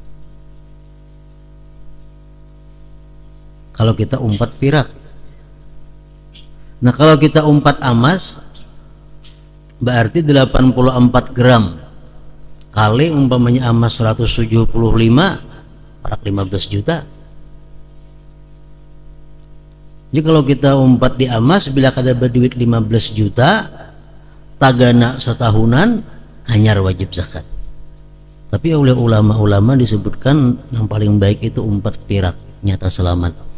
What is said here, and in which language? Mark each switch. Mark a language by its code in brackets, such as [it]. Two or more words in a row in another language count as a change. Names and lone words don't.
[bjn] Kalau kita umpat perak, nah kalau kita umpat emas berarti 84 gram kali umpamanya emas 175, perak 15 juta. Jadi kalau kita umpat di emas, bila ada berduit 15 juta, tagana setahunan, hanyar wajib zakat. Tapi oleh ulama-ulama disebutkan yang paling baik itu umpat perak, nyata selamat.